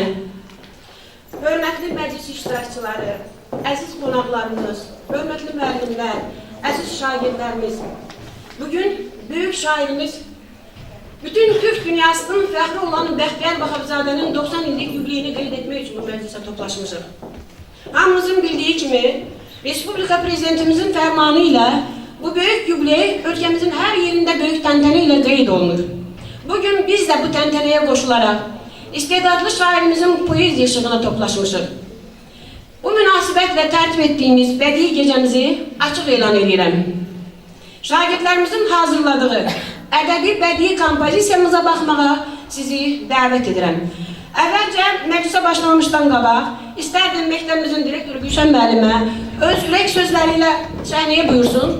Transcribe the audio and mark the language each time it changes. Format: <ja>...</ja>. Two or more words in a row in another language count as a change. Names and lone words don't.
<az>Hörmətli məclis iştirakçıları, əziz qonaqlarımız, hörmətli müəllimlər, əziz şagirdlərimiz, bugün büyük şairimiz, bütün Türk dünyasının fəxri olan Bəxtiyar Vahabzadənin 90 illik yubileyini qeyd etmək üçün bu məclisə toplaşmışıq. Hamımızın bildiği kimi, Respublika Prezidentimizin fermanı ile bu büyük yubiley</az> <tr>ülkemizin her yerinde büyük</tr> <az>təntənə ile qeyd olunur. Bugün biz de bu tənteneye koşularak istedadlı şairimizin poezi ışığına toplaşmışıq. Bu münasibətle</az> <tr>tertip ettiğimiz</tr> <az>bədii gecemizi açık elan edirəm. Şagirdlərimizin hazırladığı ədəbi bədii kompozisiyamıza baxmağa sizi dəvət edirəm. Əvvəlcə məclisə başlamışdan qabaq, istərdim məktəbimizin direktoru Gülşən müəllimə öz ürək sözləriyle səhnəyə buyursun.</az>